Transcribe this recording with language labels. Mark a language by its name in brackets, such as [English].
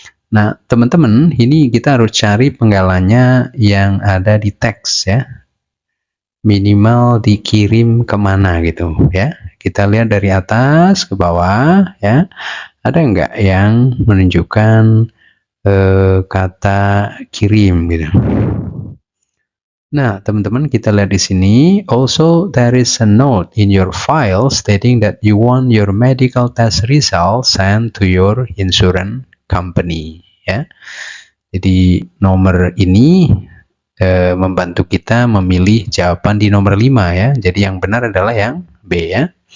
[Indonesian] Nah, teman-teman, ini kita harus cari penggalannya yang ada di teks ya. Minimal dikirim kemana gitu ya. Kita lihat dari atas ke bawah ya. Ada nggak yang menunjukkan kata kirim gitu. Nah, teman-teman kita lihat di sini. [English] Also, there is a note in your file stating that you want your medical test result sent to your insurance company. [Indonesian] Ya, jadi nomor ini membantu kita memilih jawaban di nomor 5 ya. Jadi yang benar adalah yang B ya.